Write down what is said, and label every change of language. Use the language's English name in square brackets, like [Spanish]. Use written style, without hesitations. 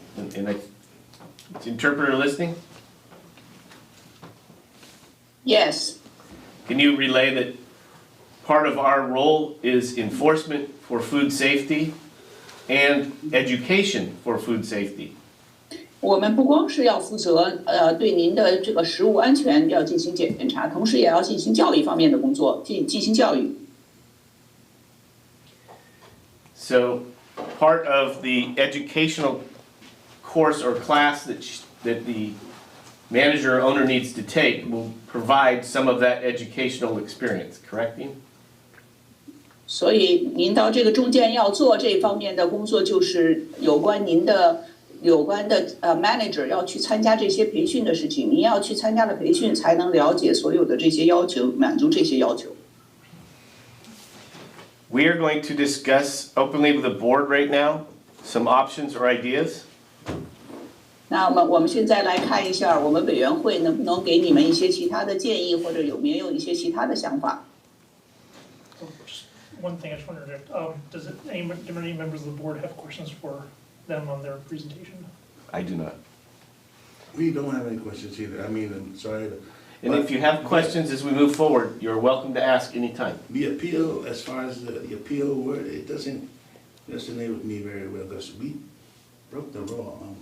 [English] And is the interpreter listening? Yes. Can you relay that part of our role is enforcement for food safety and education for food safety? [Chinese] 我们不光是要负责对您的这个食物安全要进行检查，同时也要进行教育方面的工作，进行教育。 [English] So part of the educational course or class that the manager or owner needs to take will provide some of that educational experience, correct, Dean? [Chinese] 所以您到这个中间要做这方面的工作，就是有关的 manager 要去参加这些培训的事情，您要去参加了培训，才能了解所有的这些要求，满足这些要求。 [English] We are going to discuss openly with the board right now some options or ideas. [Chinese] 那我们现在来看一下，我们委员会能不能给你们一些其他的建议，或者有没有一些其他的想法？ [English] One thing I just wondered, do any members of the board have questions for them on their presentation? I do not. We don't have any questions either. I mean, I'm sorry. And if you have questions as we move forward, you're welcome to ask anytime. The appeal, as far as the appeal word, it doesn't resonate with me very well because we broke the law.